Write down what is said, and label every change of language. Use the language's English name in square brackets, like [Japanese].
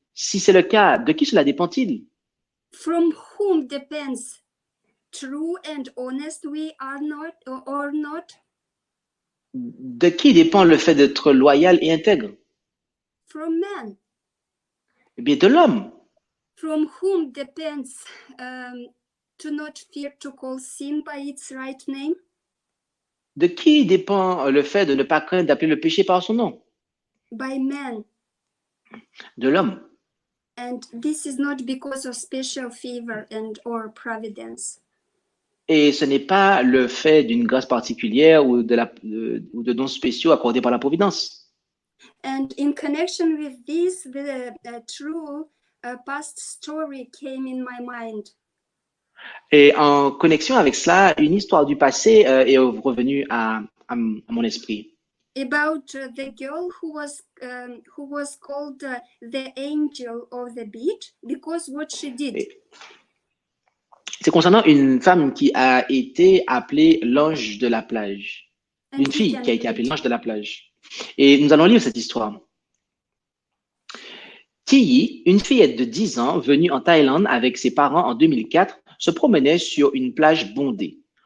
[French] Si c'est le cas, de qui cela dépend-il? [English] From whom depends, true and honest we are not or not? [French] De qui dépend le fait d'être loyal et intègre? [English] From man. [French] Eh bien, de l'homme. [English] From whom depends to not fear to call sin by its right name? [French] De qui dépend le fait de ne pas craindre d'appeler le péché par son nom? [English] By man. [French] De l'homme. [English] And this is not because of special favor and or providence. [French] Et ce n'est pas le fait d'une grâce particulière ou de dons spéciaux accordés par la providence. [English] And in connection with this, the true past story came in my mind. [French] Et en connexion avec cela, une histoire du passé est revenue à mon esprit. [English] About the girl who was called the angel of the beach because what she did. [French] C'est concernant une femme qui a été appelée l'ange de la plage. Une fille qui a été appelée l'ange de la plage. Et nous allons lire cette histoire. Thi, une fillette de 10 ans venue en Thaïlande avec ses parents en 2004, se promenait sur une plage bondée.